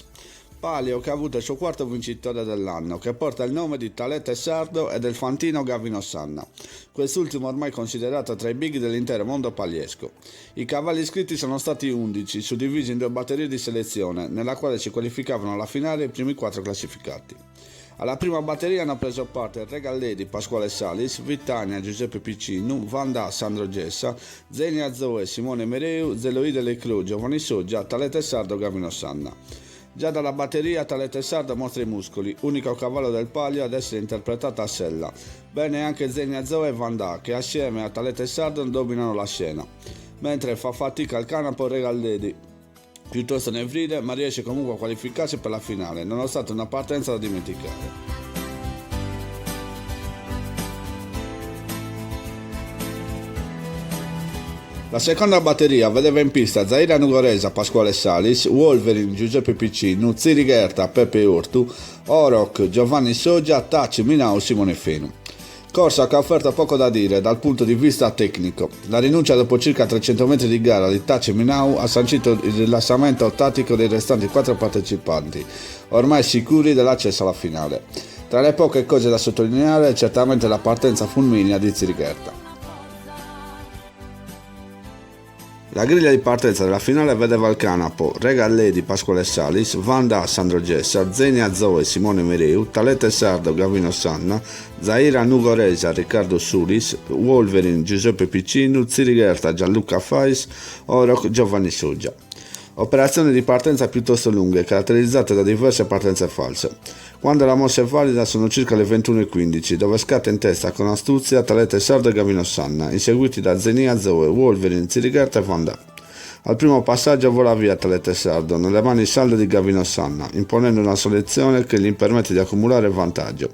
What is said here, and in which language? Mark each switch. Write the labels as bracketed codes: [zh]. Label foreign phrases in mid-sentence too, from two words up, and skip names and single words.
[it] Palio che ha avuto il suo quarto vincitore dell'anno, che porta il nome di Talete Sardo e del fantino Gavino Sanna, quest'ultimo ormai considerato tra i big dell'intero mondo pagliesco. I cavalli iscritti sono stati 11, suddivisi in due batterie di selezione, nella quale si qualificavano alla finale i primi 4 classificati. Alla prima batteria hanno preso parte Regal Lady Pasquale Salis, Vittania Giuseppe Piccinu, Vanda Sandro Gessa, Zenia Zoe Simone Mereu, Zeloide Lecru, Giovanni Soggia, Talete Sardo Gavino Sanna. Già dalla batteria Talete Sardo mostra i muscoli, unico cavallo del palio ad essere interpretata a sella. Bene anche Zenia Zoe e Vanda, che assieme a Talete Sardo dominano la scena. Mentre fa fatica al canapo Regal Lady, piuttosto nevrile, ma riesce comunque a qualificarsi per la finale, nonostante una partenza da dimenticare. La seconda batteria vedeva in pista Zaira Nugoresa Pasquale Salis, Wolverine Giuseppe Piccinu, Zirigherta Peppe Urtu, Oroc Giovanni Soggia, Taci Minau Simone Fenu. Corsa che ha offerto poco da dire dal punto di vista tecnico. La rinuncia dopo circa 300 metri di gara di Taci Minau ha sancito il rilassamento tattico dei restanti 4 partecipanti, ormai sicuri dell'accesso alla finale. Tra le poche cose da sottolineare certamente la partenza fulminea di Zirigherta. La griglia di partenza della finale vedeva al canapo Regal Lady Pasquale Salis, Vanda Sandro Gessa, Zenia Zoe Simone Mereu, Talete Sardo Gavino Sanna, Zaira Nugoresa Riccardo Sulis, Wolverine Giuseppe Piccinu, Zirigherta Gianluca Fais, Oroc Giovanni Soggia. Operazioni di partenza piuttosto lunghe, caratterizzate da diverse partenze false. Quando la mossa è valida sono circa le 21:15, dove scatta in testa con astuzia Talete Sardo e Gavino Sanna, inseguiti da Zenia Zoe, Wolverine, Zirigherta e Vanda. Al primo passaggio vola via Talete Sardo, nelle mani salde di Gavino Sanna, imponendo una selezione che gli permette di accumulare vantaggio.